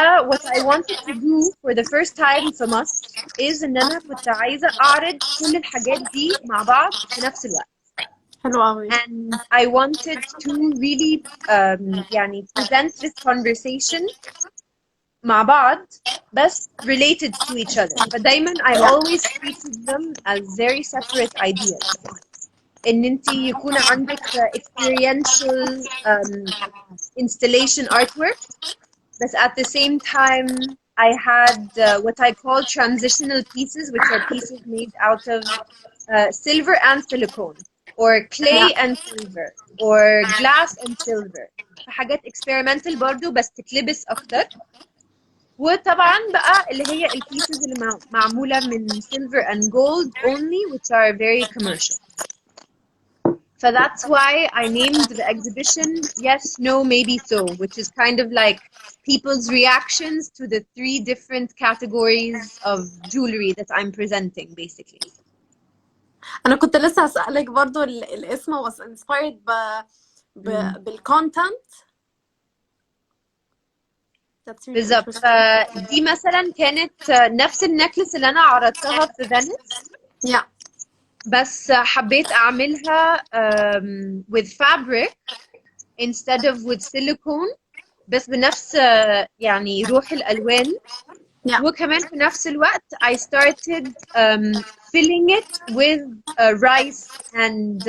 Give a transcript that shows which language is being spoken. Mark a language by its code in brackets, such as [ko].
[ar] What I wanted to do for the first time في مصر is إن أنا كنت عايزة أعرض كل الحاجات دي مع بعض في نفس الوقت. [en] And I wanted to really يعني present this conversation [ar] مع بعض [en] بس related to each other. فدايما I always treated them as very separate ideas. ان انت يكون عندك experiential installation artwork, but at the same time I had what I call transitional pieces, which are pieces made out of silver and silicone, or clay and silver, or glass and silver. [ar] حاجات experimental برضو بس تتلبس اكتر. وطبعا بقى اللي هي البيسز اللي معمولة من [en] silver and gold only, which are very commercial. So that's why I named the exhibition Yes, No, Maybe So, which is kind of like people's reactions to the 3 different categories of jewelry that I'm presenting, basically. [ar] أنا كنت لسه أسألك برضو الاسم [en] was inspired [ar] بالcontent. [en] That's really [ar] بالظبط. [en] interesting. [ar] دي مثلا كانت نفس النكلس اللي انا عرضتها في فينيس، [en] Yeah. [ar] بس حبيت اعملها [en] with fabric instead of with silicone، [ar] بس بنفس يعني روح الالوان. [en] Yeah. وكمان في نفس الوقت I started filling it with rice and